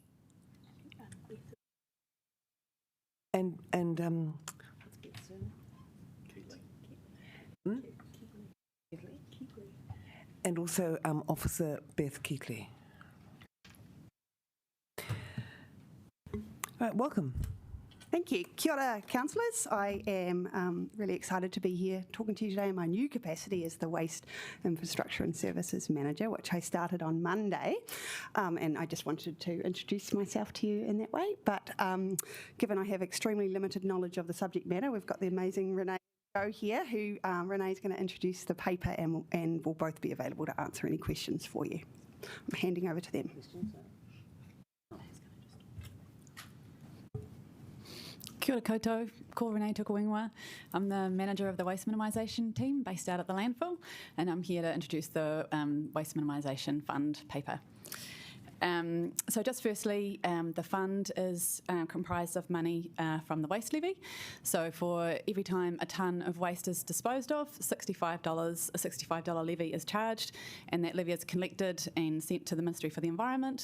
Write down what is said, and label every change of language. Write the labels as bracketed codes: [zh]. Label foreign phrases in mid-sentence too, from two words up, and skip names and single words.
[en] And also Officer Beth Keatley. All right, welcome. Thank you. [mi] Kia ora, [en] councillors. I am really excited to be here talking to you today in my new capacity as the Waste Infrastructure and Services Manager, which I started on Monday. And I just wanted to introduce myself to you in that way. But given I have extremely limited knowledge of the subject matter, we've got the amazing Renee here, who Renee's going to introduce the paper and will both be available to answer any questions for you. I'm handing over to them. [mi] Kia ora koutou, ko Renee Tukuingwa. [en] I'm the manager of the Waste Minimisation team based out at the landfill, and I'm here to introduce the Waste Minimisation Fund paper. So just firstly, the fund is comprised of money from the waste levy. So for every time a tonne of waste is disposed of, $65, a $65 levy is charged, and that levy is collected and sent to the Ministry for the Environment.